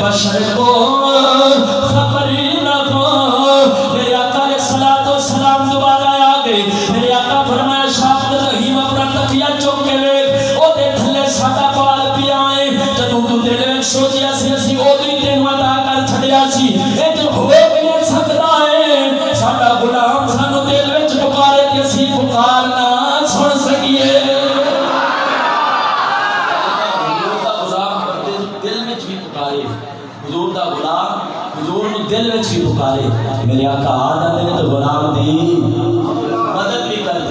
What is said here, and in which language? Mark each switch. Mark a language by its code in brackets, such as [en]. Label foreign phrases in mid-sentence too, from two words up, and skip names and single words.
[ur] محشر کو خبر نہ ہو۔ میرے آقا [ar] علیہ الصلوۃ والسلام [ur] دوبارہ آ گئے۔ [pa] میرے آقا فرمایا شاہ رحیم اپنا تکیا چک کے ویکھ او دے تھلے ساڈا بال پیا ہے، جدوں تو دل وچ سوچیا سی اسی اودوں ہی تینوں عطا کر چھڈیا سی، اے جو ہو کیویں سکدا ہے؟ ساڈا غلام سانو دل وچ پکارے تے اسی پکار نہ سن سکیے۔ حضور دا غلام حضور نو دل وچ بھی پکارے، میرے آقا آ جاندے نے تے غلام دی مدد بھی کردے۔